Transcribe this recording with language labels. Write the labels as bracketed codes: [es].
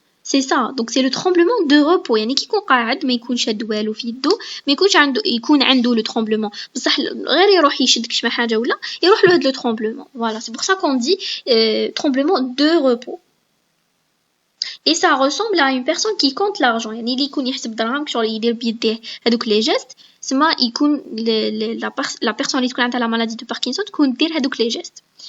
[fr] c'est ça, donc c'est le tremblement de repos. [ar] يعني كي يكون قاعد ما يكون شاد والو في يدو, ما يكون عنده le tremblement, بصح غير يروح يشد كشما حاجة ولا يروح له هاد le tremblement. [fr] voilà, c'est pour ça qu'on dit tremblement de repos. et ça ressemble à une personne qui compte l'argent. [ar] يعني اللي يكون يحسب دراهم شغل يدير بيديه هذوك لي جيست, سما يكون [fr] la personne [ar] اللي تكون عندها la maladie de Parkinson تكون دير هذوك لي جيست.